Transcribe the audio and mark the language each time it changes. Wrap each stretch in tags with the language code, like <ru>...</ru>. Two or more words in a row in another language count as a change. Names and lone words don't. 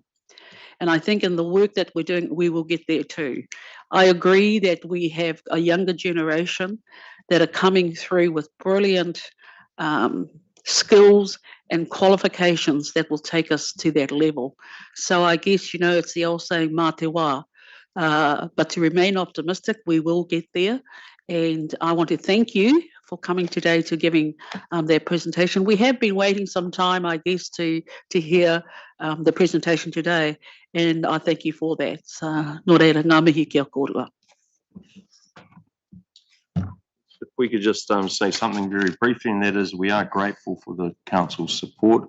<en>And I think in the work that we're doing, we will get there too. I agree that we have a younger generation that are coming through with brilliant skills and qualifications that will take us to that level. So I guess, you know, it's the old saying,</en> <mi>mā te wā.</mi> <en>But to remain optimistic, we will get there. And I want to thank you for coming today to giving their presentation. We have been waiting some time, I guess, to hear the presentation today. And I thank you for that.</en> <mi>Nō reira, ngā mihi kia kōrua.</mi> <en>If we could just say something very briefly, and that is we are grateful for the council's support.</en>